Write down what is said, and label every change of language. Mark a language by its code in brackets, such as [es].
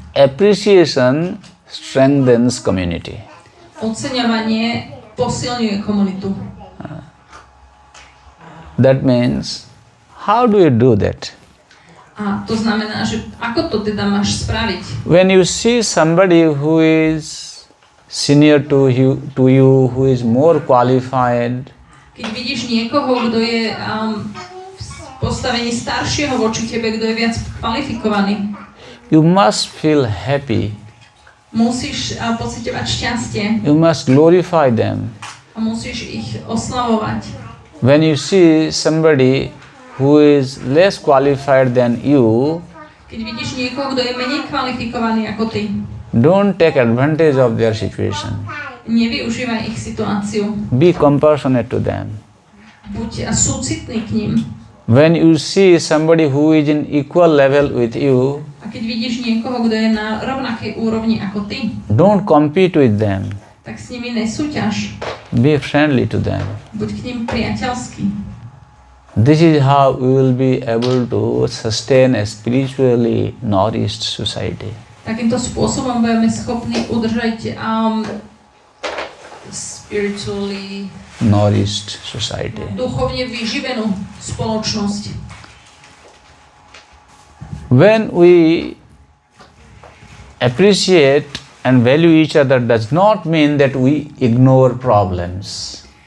[en] Appreciation strengthens community. [sk] Oceňovanie posilňuje komunitu. [en] That means, how do you do that? [sk] A to znamená, že ako to teda máš spraviť? [en] When you see somebody who is senior to you, who is more qualified, [sk] Keď vidíš niekoho, kto je v postavení staršieho voči tebe, kto je viac kvalifikovaný, [en] you must feel happy. [sk] musíš pociťovať šťastie [en] You must glorify them. [sk] a musíš ich oslavovať. [en] When you see somebody who is less qualified than you, [sk] Keď vidíš niekoho, kto je menej kvalifikovaný ako ty, [en] don't take advantage of their situation. [sk] nevyužívaj ich situáciu. [en] Be compassionate to them. [sk] Buď súcitný k ním. [en] When you see somebody who is in equal level with you, [sk] A keď vidíš niekoho, kto je na rovnakej úrovni ako ty, [en] don't compete with them. [sk] tak s nimi nesúťaž. [en] Be friendly to them. [sk] Buď k ním priateľský. [en] This is how we will be able to sustain a spiritually nourished society. [sk] Takýmto spôsobom budeme schopní udržať spiritually [en] Nourished society. [sk] duchovne vyživenú spoločnosť. [en] When we appreciate and value each other does not mean that we ignore problems.